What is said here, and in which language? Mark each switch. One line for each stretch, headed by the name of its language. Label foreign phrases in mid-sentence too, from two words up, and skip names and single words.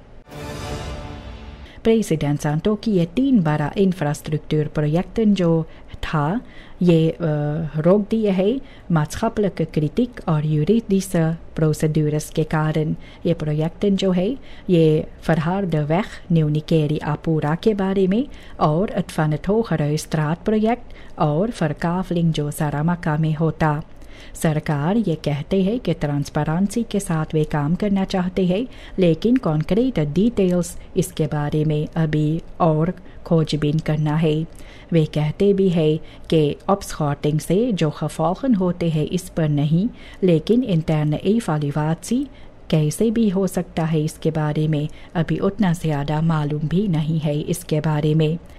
Caribbean Hindustani: प्रेसिडेंट सांतो की ये 3 बड़ा इंफ्रास्ट्रक्चर प्रोजेक्ट जो था ये रोक दिए है
Dutch: maatschappelijke kritiek
Caribbean Hindustani: और
Dutch: juridische procedures
Caribbean Hindustani: के कारण। ये प्रोजेक्ट जो है ये
Dutch: verharde weg
Caribbean Hindustani: न्यूनिकेरी आपूरा के बारे में और
Dutch: het van het hogere straat
Caribbean Hindustani: प्रोजेक्ट और फरकाफलिंग जो सारामाका में होता। सरकार ये कहते हैं कि ट्रांसपेरेंसी के साथ वे काम करना चाहते हैं, लेकिन
Dutch: concrete details
Caribbean Hindustani: इसके बारे में अभी और खोजबीन करना है। वे कहते भी हैं कि ऑप्सकॉटिंग से जो खफाखन होते हैं इस पर नहीं, लेकिन
Dutch: interne evaluatie
Caribbean Hindustani: कैसे भी हो सकता है इसके बारे में अभी उतना ज़्यादा मालूम भी नहीं है इसके बारे में।